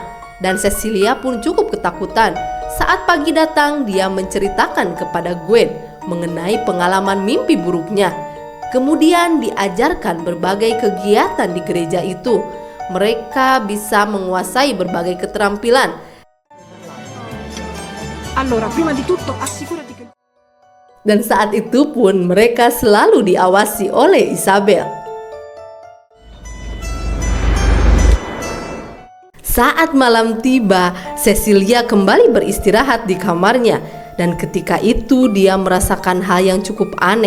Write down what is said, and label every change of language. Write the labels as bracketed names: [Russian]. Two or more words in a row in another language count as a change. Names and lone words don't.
[Indonesian] Dan Cecilia pun cukup ketakutan. Saat pagi datang, dia menceritakan kepada Gwen mengenai pengalaman mimpi buruknya. Kemudian diajarkan berbagai kegiatan di gereja itu. Mereka bisa menguasai berbagai keterampilan. [Italian] Allora, prima di tutto, assicurati che... [Indonesian] Dan saat itu pun mereka selalu diawasi oleh Isabel. Saat malam tiba, Cecilia kembali beristirahat di kamarnya. Dan ketika itu dia merasakan hal yang cukup aneh.